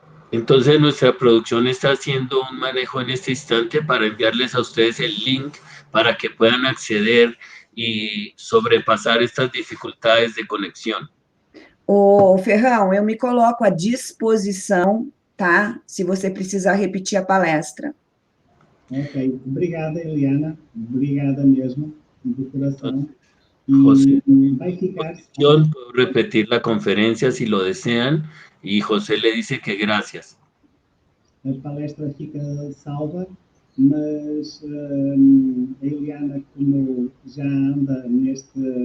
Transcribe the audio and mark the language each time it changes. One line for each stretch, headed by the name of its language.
Spanish: Entonces nuestra producción está haciendo un manejo en este instante para enviarles a ustedes el link para que puedan acceder y sobrepasar estas dificultades de conexión.
Portuguese: Ô, Ferrão, eu me coloco à disposição, tá? Se você precisar repetir a palestra. Ok, obrigada, Eliana. Obrigada mesmo, de coração. José, vai ficar.
Spanish: Puedo repetir la conferencia si lo desean y José le dice que gracias.
Portuguese: A palestra fica salva, mas a Eliana, como já anda neste